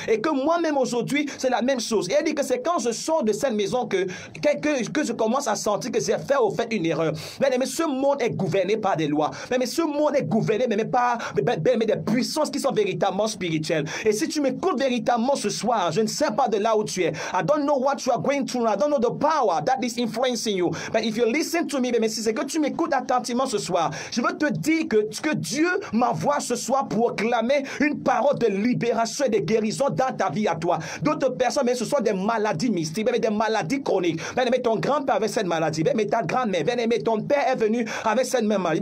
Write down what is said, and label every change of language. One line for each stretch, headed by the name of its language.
French: Et que moi-même aujourd'hui, c'est la même chose. Et elle dit que c'est quand je sors de cette maison que je commence à sentir que j'ai fait au fait une erreur. Mais ce monde est gouverné par des lois. Mais ce monde est gouverné mais par des puissances qui sont véritablement spirituelles. Et si tu m'écoutes véritablement ce soir, je ne sais pas de là où tu es.
English: I don't know what you are going through. I don't know the power that is influencing you. But if you listen to me,
French: mais si c'est que tu m'écoutes attentivement ce soir, je veux te dire que Dieu m'envoie ce soir pour clamer une parole de libération et de guérison dans ta vie à toi. D'autres personnes, mais ce sont des maladies mystiques, mais des maladies chroniques. Bien aimé, ton grand-père avait cette maladie. Bien aimé, ta grand-mère. Bien aimé, ton père est venu avec cette même maladie.